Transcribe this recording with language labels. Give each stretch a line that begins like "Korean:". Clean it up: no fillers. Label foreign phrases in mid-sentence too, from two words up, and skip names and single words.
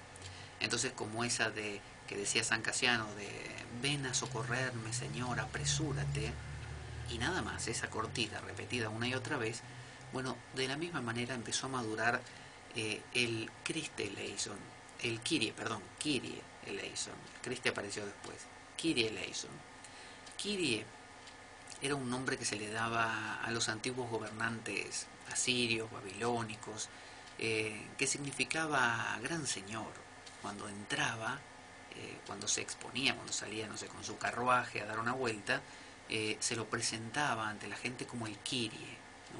Spanish: Entonces, como esa de que decía San Casiano, de ven a socorrerme, Señor, apresúrate, y nada más, esa cortita repetida una y otra vez, bueno, de la misma manera empezó a madurar el
Greek: Χριστὲ ἐλέησον,
Spanish: el Kyrie, perdón,
Greek: Κύριε ἐλέησον,
Spanish: Christe apareció después,
Greek: Κύριε ἐλέησον.
Spanish: Kyrie era un nombre que se le daba a los antiguos gobernantes asirios, babilónicos, que significaba gran señor. Cuando entraba, cuando se exponía, cuando salía, no sé, con su carruaje a dar una vuelta, se lo presentaba ante la gente como el Kyrie, ¿no?